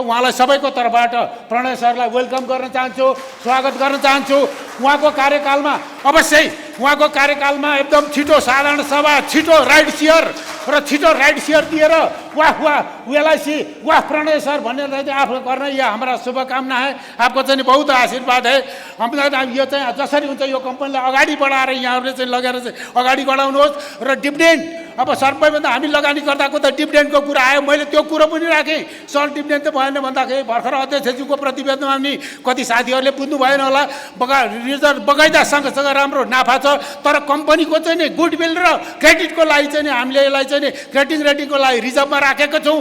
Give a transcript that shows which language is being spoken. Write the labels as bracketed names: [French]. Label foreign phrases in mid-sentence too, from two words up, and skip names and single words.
[Nepali] उहाँलाई सबैको तर्फबाट प्रणय सरलाई वेलकम गर्न चाहन्छु, स्वागत गर्न चाहन्छु। उहाँको कार्यकालमा अवश्य उहाँको कार्यकालमा एकदम छिटो साधारण सभा, छिटो [English] right share [Nepali] र छिटो [English] right share [Nepali] दिएर वाह वाह एलआईसी वाह प्रणय सर भनेर चाहिँ आफू गर्न [Hindi] यह हमारा शुभकामना है। आपको चाहिँ बहुत आशीर्वाद है। [Nepali] यो चाहिँ जसरी हुन्छ यो कम्पनीलाई अगाडि बढाएर यहाँहरूले चाहिँ लगेर चाहिँ अगाडि बढाउनुहोस्। र डिभिडेन्ड अब सबैभन्दा हामी लगानीकर्ताको त डिभिडेन्डको कुरा आयो, मैले त्यो कुरो पनि राखेँ। सर डिभिडेन्ड त भएन भन्दाखेरि भर्खर अध्यक्षज्यूको प्रतिवेदनमा पनि कति साथीहरूले बुझ्नु भएन होला, रिजर्भ बगैँचा सँगसँग राम्रो नाफा छ, तर कम्पनीको चाहिँ नि गुडविल र क्रेडिटको लागि चाहिँ हामीले यसलाई चाहिँ [English] credit rating [Nepali] लागि रिजर्भमा राखेको छौँ।